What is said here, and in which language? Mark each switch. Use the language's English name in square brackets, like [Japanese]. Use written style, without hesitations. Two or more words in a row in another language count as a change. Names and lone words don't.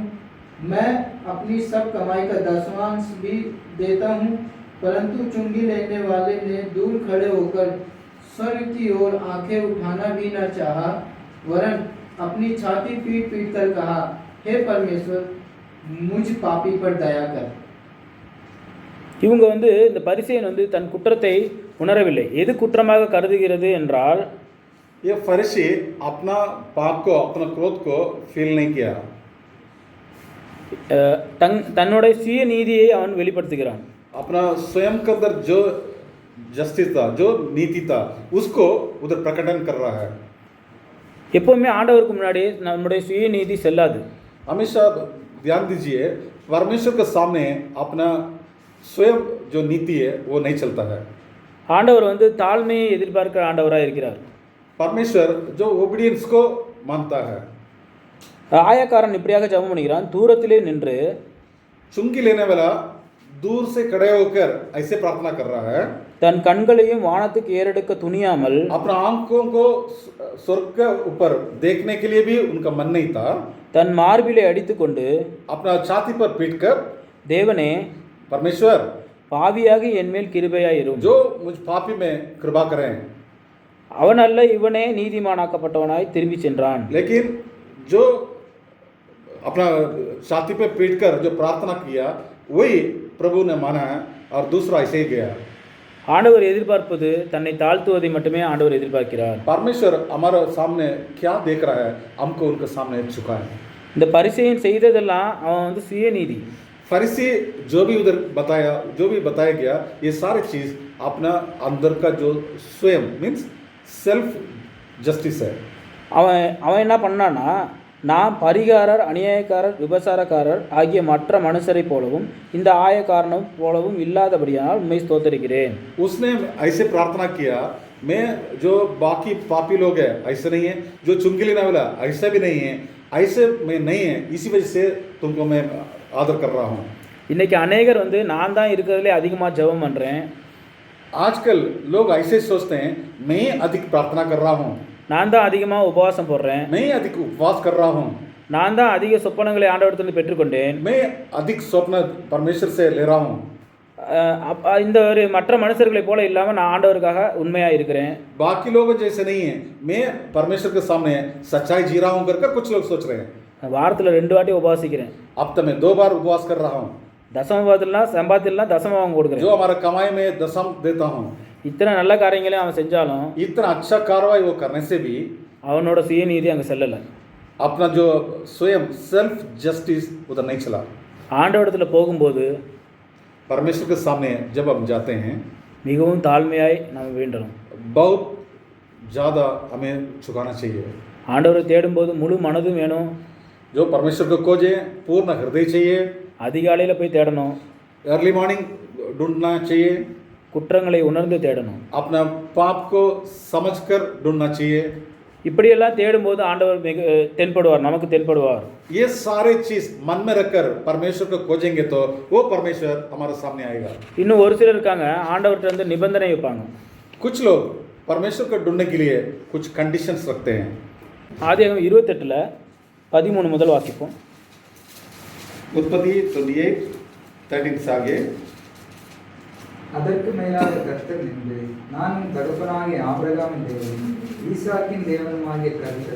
[Hindi] मैं अपनी सब कमाई का 10वांश भी देता हूँ। परंतु चुंगी लेने वाले ने दूर खड़े होकर स्वर्ग की ओर आंखें उठाना भी न चाहा, वरन अपनी छाती पीट पीट कर कहा, हे परमेश्वर, मुझ पापी पर दया कर। [Tamil] இவங்க வந்து இந்த பரிசேயன் வந்து தன் குற்றத்தை உணரவில்லை. எது குற்றமாக கருதுகிறது என்றால், [Hindi] ये फरीसी अपना पाप को अपना क्रोध को फील नहीं किया। [Tamil] தன்னுடைய சுய நீதியை அவன் வெளிப்படுத்துகிறான். [Hindi] अपना स्वयं के अंदर जो जस्टिस था, जो नीति था, उसको उधर प्रकटन कर रहा है। [Tamil] எப்பவுமே ஆண்டவருக்கு முன்னாடி நம்முடைய சுய நீதி செல்லாது. [Hindi] हमेशा ध्यान दीजिए, परमेश्वर के सामने अपना स्वयं जो नीति है वो नहीं चलता है। [Tamil] ஆண்டவர் வந்து தாழ்மையை எதிர்பார்க்கிற ஆண்டவராக இருக்கிறார். [Hindi] परमेश्वर जो ओबीडियंस को मानता है। [Tamil] ஆயக்காரன் இப்படியாக ஜெபம் பண்ணுகிறான், தூரத்திலே நின்று [Hindi] चुंगी लेने वाला दूर से खड़े होकर ऐसे प्रार्थना कर रहा है। [Tamil] தன் கண்களையும் வானத்துக்கு ஏறெடுக்க துணியாமல் [Hindi] अपना आंखों को स्वर्ग के ऊपर देखने के लिए भी उनका मन नहीं था। [Tamil] தன் மார்பிலை அடித்துக்கொண்டு [Hindi] अपना छाती पर पीटकर, [Tamil] தேவனே, [Hindi] परमेश्वर, [Tamil] பாவியாக என்மேல் கிருபையாயிரும், [Hindi] जो मुझ पापी में कृपा करें। [Tamil] அவன் அல்ல, இவனே நீதிமானாக்கப்பட்டவனாய் திரும்பி சென்றான். [Hindi] लेकिन जो अपना छाती पे पीटकर जो प्रार्थना किया वही प्रभु ने माना है, और दूसरा ऐसे ही गया। [Tamil] ஆண்டவர் எதிர்பார்ப்பது தன்னை தாழ்த்துவதை மட்டுமே ஆண்டவர் எதிர்பார்க்கிறார். [Hindi] परमेश्वर हमारे सामने क्या देख रहा है, हमको उनके सामने झुकाए। [Tamil] இந்த பரிசேயன் செய்ததெல்லாம் அவன் வந்து சுயநீதி. [Hindi] फरीसी जो भी उधर बताया, जो भी बताया गया, ये सारी चीज़ अपना अंदर का जो स्वयं [English] means self justice [Hindi] है। [Tamil] அவன் என்ன பண்ணான்னா, நாம் பரிகாரர், அநியாயக்காரர், விபசாரக்காரர் ஆகிய மற்ற மனுஷரைப் போலவும் இந்த ஆயக்காரனும் போலவும் இல்லாதபடியால் உண்மை ஸ்தோத்தரிக்கிறேன். [Hindi] उसने ऐसे प्रार्थना किया, मैं जो बाकी पापी लोग हैं ऐसे नहीं है, जो चुंगी लेने वाला ऐसा भी नहीं है, ऐसे मैं नहीं है, इसी वजह से तुमको मैं आदर कर रहा हूँ. [Tamil] இன்றைக்கி அநேகர் நான் தான் இருக்கிறதுலே அதிகமாக ஜெபம் பண்ணுறேன், [Hindi] आजकल लोग ऐसे सोचते हैं मैं अधिक प्रार्थना कर रहा हूँ, [Tamil] நான் தான் அதிகமாக உபவாசம் போடுறேன், [Hindi] मैं अधिक उपवास कर रहा हूँ, [Tamil] நான் தான் அதிக சொப்பனங்களை ஆண்டவரத்திலிருந்து பெற்றுக்கொண்டேன், [Hindi] मैं अधिक स्वप्न परमेश्वर से ले रहा हूँ. [Tamil] இந்த ஒரு மற்ற மனுஷர்களைப் போல இல்லாமல் நான் ஆண்டவருக்காக உண்மையாக இருக்கிறேன். [Hindi] बाकी लोग जैसे नहीं है, मैं परमेश्वर के सामने सच्चाई जी रहा हूँ करके कुछ लोग सोच रहे हैं. [Tamil] வாரத்தில் 2 வாட்டி உபவாசிக்கிறேன். [Hindi] हफ्ते में 2 बार उपवास कर रहा हूँ. [Tamil] தசமபாதத்திலாம் சம்பாத்தியெல்லாம் தசமம் [Hindi] जो [Tamil] கொடுக்குறேன். [Hindi] हमारा कमाई में दसम देता हूँ. [Tamil] இத்தனை நல்ல காரியங்களையும் அவன் செஞ்சாலும் [Hindi] इतना अच्छा कार्रवाई वो करने से भी [Tamil] அவனோட சுயநீதி அங்கே செல்லலை. [Hindi] अपना जो स्वयं [English] self justice [Hindi] उधर नहीं चला. [Tamil] ஆண்டவரத்தில் போகும்போது [Hindi] परमेश्वर के सामने जब हम जाते हैं [Tamil] மிகவும் தாழ்மையாய் நாம் வேண்டணும். [Hindi] बहुत ज़्यादा हमें झुकाना चाहिए. [Tamil] ஆண்டவரை தேடும்போது முழு மனதும் வேணும். [Hindi] जो परमेश्वर को खोजे पूर्ण हृदय चाहिए. [Tamil] அதிகாலையில் போய் தேடணும். [English] early morning [Hindi] ढूंढना चाहिए. [Tamil] குற்றங்களை உணர்ந்து தேடணும். [Hindi] अपना पाप को समझकर ढूंढना चाहिए. [Tamil] இப்படியெல்லாம் தேடும்போது ஆண்டவர் மிக தென்படுவார், நமக்கு தென்படுவார். [Hindi] ये सारे चीज मन में रखकर परमेश्वर को खोजेंगे तो वो परमेश्वर हमारे सामने आएगा. [Tamil] இன்னும் ஒரு சிலர் இருக்காங்க, ஆண்டவர்கிட்ட வந்து நிபந்தனை வைப்பாங்க. [Hindi] कुछ लोग परमेश्वर को ढूंढने के लिए कुछ कंडीशंस रखते हैं. [Tamil] ஆதியாகமம் 28:13 முதல் வாசிப்போம். [Hindi] उत्पत्ति 28:13 से आगे. [Tamil] அதற்கு மேலாக கர்த்தர் நின்று, நான் உன் தகப்பனாகிய ஆபிரகாமின் தேவனும் ஈசாக்கின் தேவனுமாகிய கர்த்தர்,